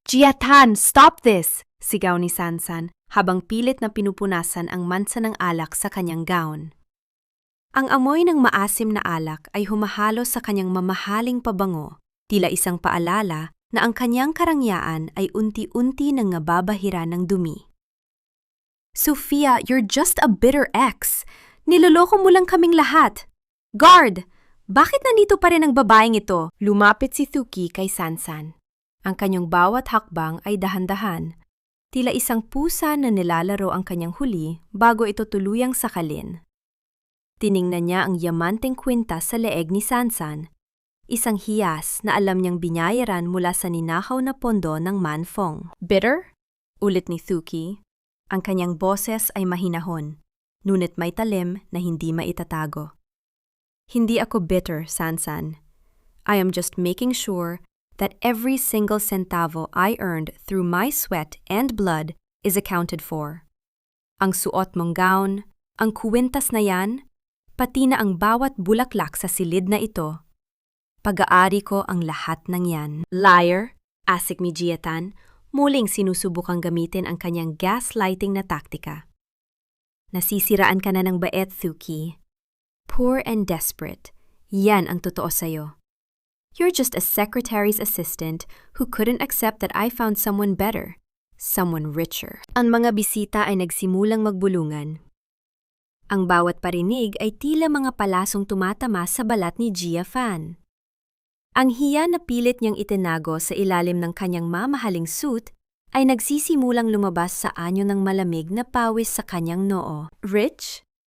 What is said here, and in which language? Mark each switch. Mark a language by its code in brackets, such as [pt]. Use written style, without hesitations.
[tl] Jiathan, [en] stop this! [tl] Sigaw ni Sansan habang pilit na pinupunasan ang mansa ng alak sa kanyang gown. Ang amoy ng maasim na alak ay humahalo sa kanyang mamahaling pabango, tila isang paalala na ang kanyang karangyaan ay unti-unti nang nababahira ng dumi. [en] Sofia, you're just a bitter ex. [tl] Niloloko mo lang kaming lahat. Guard! Bakit nandito pa rin ang babaeng ito? Lumapit si Thuki kay Sansan. Ang kanyang bawat hakbang ay dahan-dahan. Tila isang pusa na nilalaro ang kanyang huli bago ito tuluyang sakalin. Tiningnan niya ang yamanteng kwintas sa leeg ni Sansan. Isang hiyas na alam niyang binayaran mula sa ninakaw na pondo ng Manfong. Bitter? Ulit ni Thuki. Ang kanyang boses ay mahinahon, ngunit may talim na hindi maitatago. Hindi ako bitter, Sansan. [en] I am just making sure that every single centavo I earned through my sweat and blood is accounted for. [tl] Ang suot mong gown, ang kuwintas na yan, pati na ang bawat bulaklak sa silid na ito. Pag-aari ko ang lahat ng yan. Liar, asik ni Jiathan, muling sinusubukang gamitin ang kanyang gaslighting na taktika. Nasisiraan ka na ng bait, Thuki. [en] Poor and desperate, [tl] yan ang totoo sa'yo. [en] You're just a secretary's assistant who couldn't accept that I found someone better, someone richer. [tl] Ang mga bisita ay nagsimulang magbulungan. Ang bawat parinig ay tila mga palasong tumatama sa balat ni Jiathan. Ang hiya na pilit niyang itinago sa ilalim ng kanyang mamahaling suit ay nagsisimulang lumabas sa anyo ng malamig na pawis sa kanyang noo. Rich?